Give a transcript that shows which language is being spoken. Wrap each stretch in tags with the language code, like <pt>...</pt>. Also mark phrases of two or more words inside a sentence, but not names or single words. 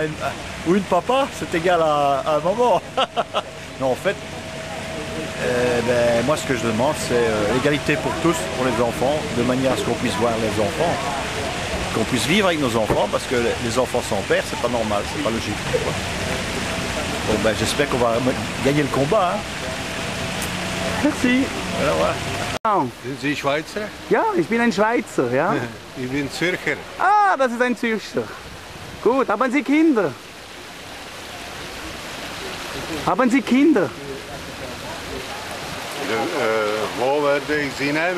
<fr>Ou une papa, c'est égal à un maman. Non, en fait, moi ce que je demande, c'est l'égalité pour tous, pour les enfants, de manière à ce qu'on puisse voir les enfants, qu'on puisse vivre avec nos enfants, parce que les enfants sans père, c'est pas normal, c'est pas logique. Quoi. Bon, j'espère qu'on va gagner le combat. Hein. Merci. Voilà.</fr> <de>Sind Sie Schweizer? Ja, ich bin ein Schweizer, ja. Ich bin Zürcher. Ah, das ist ein Zürcher. Gut, haben Sie Kinder? Haben Sie Kinder? Wo werde ich Sie nehmen?</de>